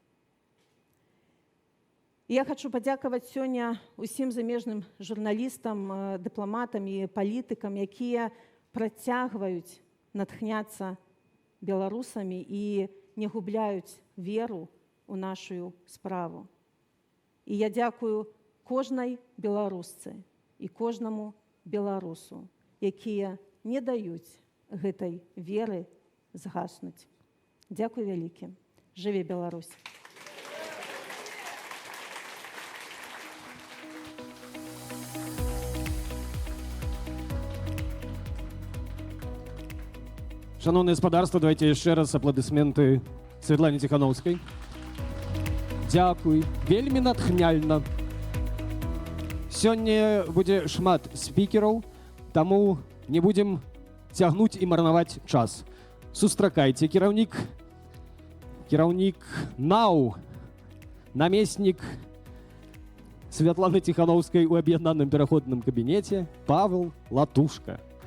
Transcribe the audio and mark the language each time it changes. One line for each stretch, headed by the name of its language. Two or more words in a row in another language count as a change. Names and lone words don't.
Belarusian: Я хочу падзякаваць сёння усім замежным журналістам, дыпламатам і палітыкам, якія працягваюць натхняцца беларусамі і не губляюць веру ў нашу справу. І я дзякую кожнай беларусцы і кожнаму беларусу, якія не даюць гэтай веры згаснуць. Дзякуй вялікі. Жыве Беларусь!
Ukrainian: Шановне господарство, давайте ще раз аплодисменти Світлані Тихановській. Дякую,
Belarusian: вельмі натхняльна. Сёння будзе шмат спікераў, таму не будзем цягнуць і марнаваць час. Сустракайце, кіраўнік НАУ, намеснік Святланы Тихановскай у аб'яднаным пераходным кабінеце Павел Латушка.